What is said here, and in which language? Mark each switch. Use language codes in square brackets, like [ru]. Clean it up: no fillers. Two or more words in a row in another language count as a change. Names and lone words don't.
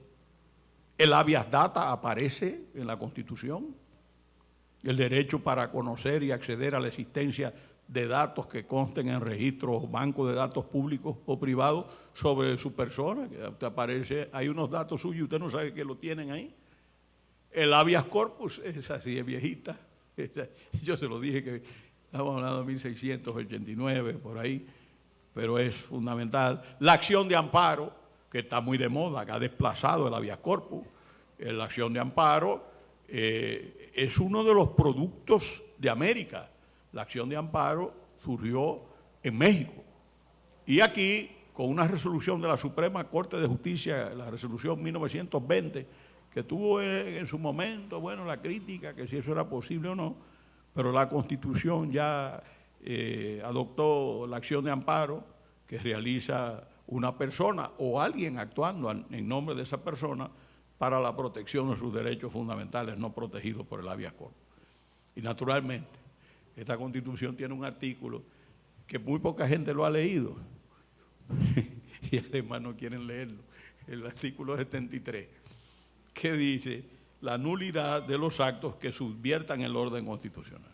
[es] El [la] habeas data [es] aparece en la Constitución, el derecho para conocer y acceder a la existencia de datos que consten en registros o bancos de datos públicos o privados sobre su persona, que te aparece, hay unos datos suyos y usted no sabe que lo tienen ahí. El [la] habeas corpus, [es] esa sí es viejita, yo se lo dije que Estamos hablando de 1689, por ahí, pero es fundamental. La acción de amparo, que está muy de moda, que ha desplazado el [la] habeas corpus. [es] La acción de amparo es uno de los productos de América. La acción de amparo surgió en México. Y aquí, con una resolución de la Suprema Corte de Justicia, la resolución 1920, que tuvo en su momento, bueno, la crítica, que si eso era posible o no, pero la Constitución ya adoptó la acción de amparo que realiza una persona o alguien actuando en nombre de esa persona para la protección de sus derechos fundamentales no protegidos por el [la] habeas corpus. [es] Y naturalmente, esta Constitución tiene un artículo que muy poca gente lo ha leído y además no quieren leerlo, el artículo 73, que dice la nulidad de los actos que subviertan el orden constitucional.